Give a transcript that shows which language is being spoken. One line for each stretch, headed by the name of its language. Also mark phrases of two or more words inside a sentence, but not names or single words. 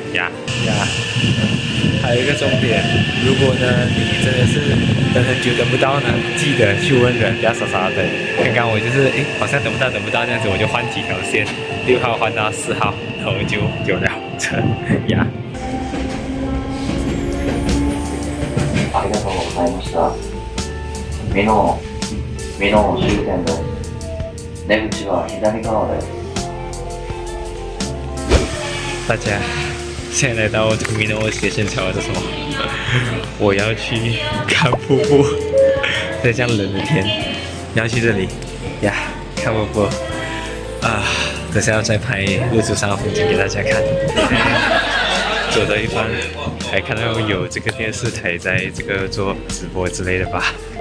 Chinese: 还有一个重点，如果呢你真的是等很久等不到呢，记得去问人，不要傻傻等。刚刚我就是好像等不到这样子，我就换几条线，6号换到4号，然后就有了车呀。
Japanese: ありがとうございました。美濃終点です。出口は左側です。
Chinese: 大家现在来到这个米诺斜线桥，这是什么？我要去看瀑布，在这样冷的天，要去这里看瀑布啊！等下要再拍日出上的风景给大家看。走到一半，还看到有这个电视台在这个做直播之类的吧。